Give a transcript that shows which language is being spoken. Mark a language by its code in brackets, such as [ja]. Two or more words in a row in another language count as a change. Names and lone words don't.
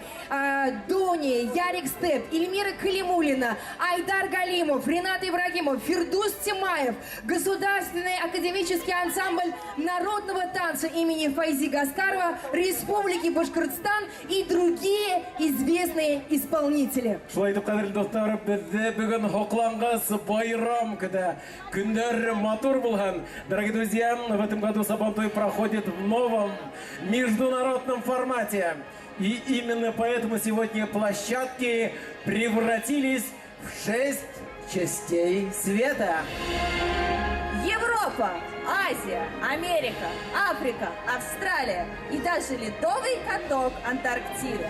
[ru] Дуни, Ярик Степ, Ильмира Калимуллина, Айдар Галимов, Ренат Ибрагимов, Фирдус Тимаев, Государственный академический ансамбль народного танца имени Файзи Гаскарова, Республики Башкортостан и другие известные исполнители. [ba] Шулай итеп, кадерле достар, бездә бүген хоклангыс байрам көтә. Көннәр матур булган. [ru] Дорогие друзья, в этом году Сабантуй проходит в новом международном формате. И именно поэтому сегодня площадки превратились в 6 частей света. Европа, Азия, Америка, Африка, Австралия и даже ледовый каток Антарктиды.